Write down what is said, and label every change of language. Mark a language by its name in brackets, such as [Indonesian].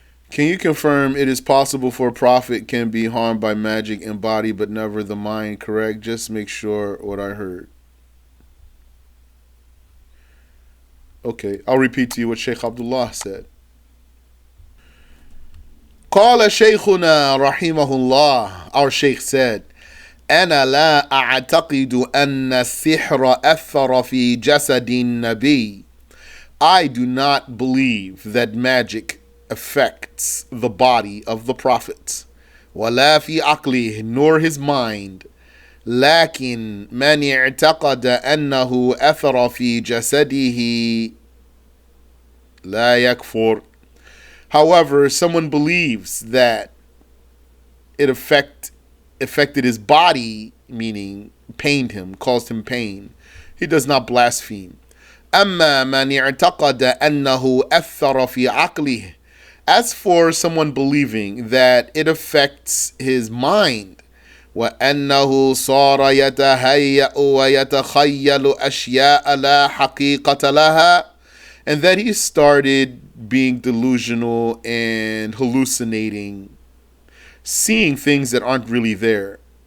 [English] Can you confirm it is possible for a prophet can be harmed by magic in body but never the mind? Correct? Just make sure what I heard. Okay, I'll repeat to you what Shaykh Abdullah said. [Arabic] قال شيخنا رحمه الله, [English] our Shaykh said, [Arabic] أنا لا أعتقد أن السحر أثر في جسد النبي. [English] I do not believe that magic affects the body of the prophet. [Arabic] ولا في عقله, [English] nor his mind. [Arabic] لكن من اعتقد أنه أثر في جسده لا يكفر. [English] However, someone believes that it affected his body, meaning pained him, caused him pain, he does not blaspheme. [Arabic] أما من اعتقد أنه أثر في عقله. [English] As for someone believing that it affects his mind, [Arabic] وأنه صار يتهيأ ويتخيل أشياء لا حقيقة لها, [English] and that he started being delusional and hallucinating, seeing things that aren't really there.